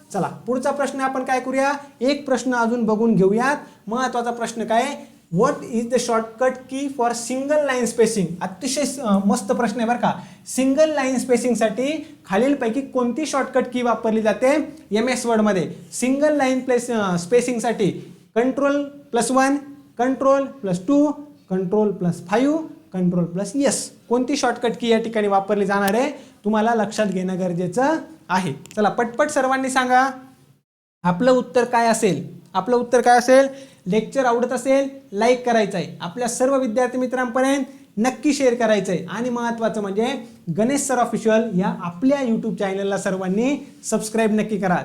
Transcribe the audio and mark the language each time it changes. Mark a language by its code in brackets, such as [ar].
[mr] चला पुढचा प्रश्न आपण काय करूया, एक प्रश्न अजून बघून घेऊयात. महत्त्वाचा प्रश्न काय, [en] What is the shortcut key for single line spacing. [mr] अतिशय मस्त प्रश्न आहे बरं का. सिंगल लाईन स्पेसिंगसाठी खालीलपैकी कोणती शॉर्टकट की वापरली जाते MS वर्डमध्ये. Single line स्पेसिंगसाठी Ctrl+1, Ctrl+2, Ctrl+5, Ctrl+S. कोणती शॉर्टकट की या ठिकाणी वापरली जाणार आहे, तुम्हाला लक्षात घेणं गरजेचं आहे. चला पटपट सर्वांनी सांगा आपलं उत्तर काय असेल. आपलं उत्तर काय असेल, लेक्चर आवडत असेल लाईक करायचं आहे, आपल्या सर्व विद्यार्थी मित्रांपर्यंत नक्की शेअर करायचं आहे, आणि महत्त्वाचं म्हणजे गणेश सर ऑफिशियल या आपल्या यूट्यूब चॅनलला सर्वांनी सबस्क्राईब नक्की करा.